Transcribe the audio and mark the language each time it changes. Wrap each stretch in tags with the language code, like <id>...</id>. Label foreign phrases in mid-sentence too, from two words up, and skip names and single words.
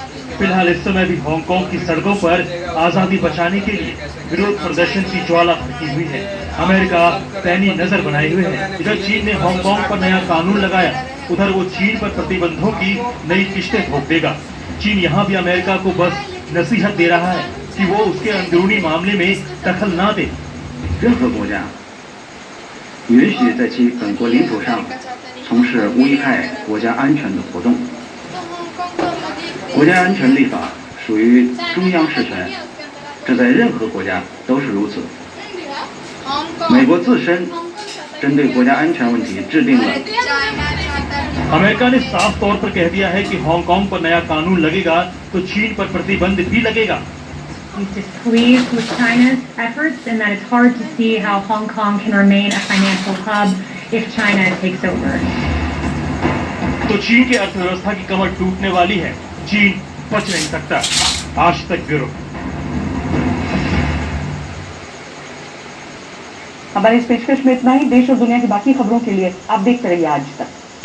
<hi>फिलहाल इस समय भी हांगकांग की सड़कों पर आजादी बचाने के लिए विरोध प्रदर्शन की ज्वाला भड़की हुई है। अमेरिका पैनी नजर बनाए हुए है। इधर चीन ने हांगकांग पर नया कानून लगाया, उधर वो चीन पर प्रतिबंधों की नई किश्तें थोप देगा। चीन यहाँ भी अमेरिका को बस नसीहत दे रहा है कि वो उसके अंदरूनी मामले में दखल ना दे।</hi> <zh>任何国家允许在其本国领土上从事无危害国家安全的活动。国家安全立法属于中央事权，这在任何国家都是如此。美国自身针对国家安全问题制定了</zh> <hi>अमेरिका ने साफ तौर पर कह दिया है कि हांगकांग पर नया कानून लगेगा तो चीन पर प्रतिबंध भी लगेगा।</hi> <en>He's displeased with China's efforts and that it's hard to see how Hong Kong can remain a financial hub if China takes over.</en> <hi>तो चीन की अर्थव्यवस्था की कमर टूटने वाली है, चीन बच नहीं सकता। आज तक ब्यूरो। हमारे इस पेशकश में इतना ही। देश और दुनिया की बाकी खबरों के लिए आप देखते रहिए आज तक।</hi>